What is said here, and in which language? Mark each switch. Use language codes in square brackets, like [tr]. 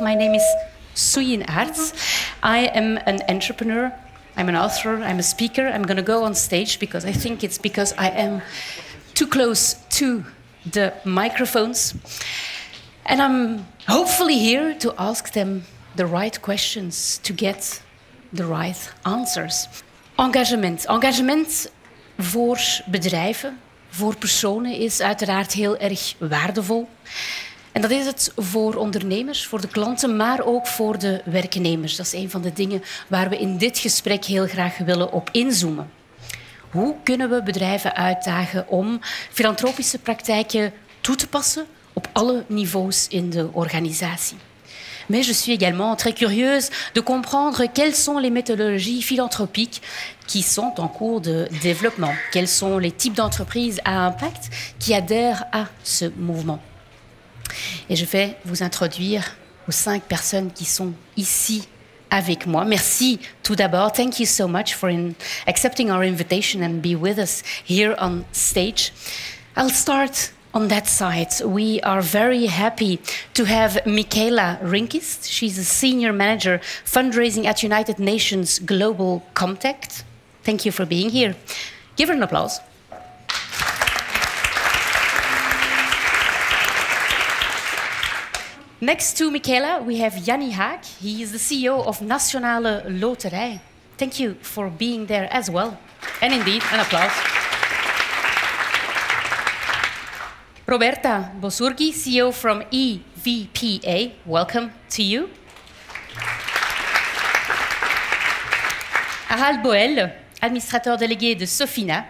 [en] My name is Suyin Arts. I am an entrepreneur. I'm an author. I'm a speaker. I'm going to go on stage because I think it's because I am too close to the microphones. And I'm hopefully here to ask them the right questions to get the right answers. Engagement. [nl] Engagement voor bedrijven, voor personen is uiteraard heel erg waardevol. En dat is het voor ondernemers, voor de klanten, maar ook voor de werknemers. Dat is een van de dingen waar we in dit gesprek heel graag willen op inzoomen. Hoe kunnen we bedrijven uitdagen om filantropische praktijken toe te passen op alle niveaus in de organisatie? [fr] Mais je suis également très curieuse de comprendre quelles sont les méthodologies philanthropiques qui sont en cours de développement. Quels sont les types d'entreprises à impact qui adhèrent à ce mouvement. Et je vais vous introduire aux 5 personnes qui sont ici avec moi. Merci tout d'abord. [en] Thank you so much for accepting our invitation and be with us here on stage. I'll start on that side. We are very happy to have Michaela Rinkist. She's a senior manager fundraising at United Nations Global Compact. Thank you for being here. Give her an applause. Next to Michaela, we have Jannie Haak. He is the CEO of Nationale Loterij. Thank you for being there as well. And indeed, an applause. Roberta Bosurgi, CEO from EVPA. Welcome to you. [fr] Harald Boel, administrateur délégué de Sofina.